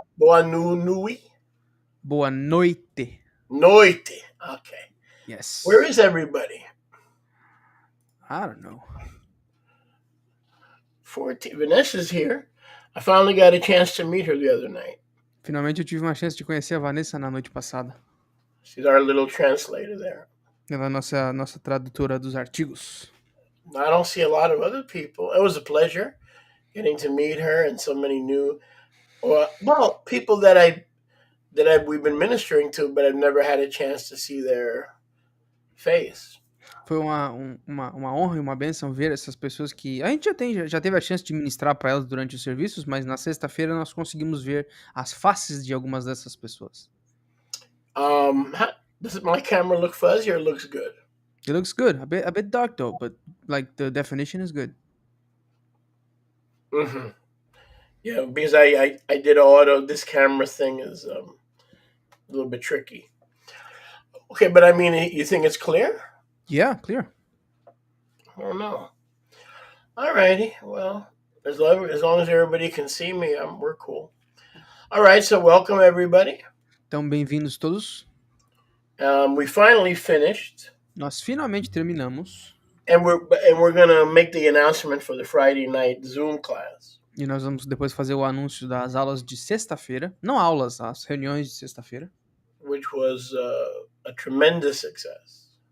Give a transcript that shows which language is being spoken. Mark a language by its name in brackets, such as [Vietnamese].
[Portuguese] boa, Boa nui. boa noite. Noite. Okay. [English] Yes. Where is everybody? I don't know. 14. Vanessa's here. I finally got a chance to meet her the other night. [Portuguese] Finalmente eu tive uma chance de conhecer a Vanessa na noite passada. [English] She's our little translator there. [Portuguese] Ela é nossa tradutora dos artigos. [English] I don't see a lot of other people. It was a pleasure getting to meet her and so many new, well, people that we've been ministering to, but I've never had a chance to see their face. [Portuguese] Foi uma honra e uma bênção ver essas pessoas que a gente já teve a chance de ministrar para elas durante os serviços, mas na sexta-feira nós conseguimos ver as faces de algumas dessas pessoas. [English] Does my camera look fuzzy or looks good? It looks good. A bit dark though, but like the definition is good. Mm-hmm. Yeah, because I did auto. This camera thing is a little bit tricky. Okay, but I mean, you think it's clear? Yeah, clear. I don't know. All righty. Well, as long as everybody can see me, we're cool. All right. So welcome everybody. [Portuguese] Então, bem-vindos todos. [English] We finally finished. [Portuguese] Nós finalmente terminamos. [English] And we're gonna make the announcement for the Friday night Zoom class. [Portuguese] E nós vamos depois fazer o anúncio das aulas de sexta-feira. Não aulas, as reuniões de sexta-feira. [English] Which was a tremendous success.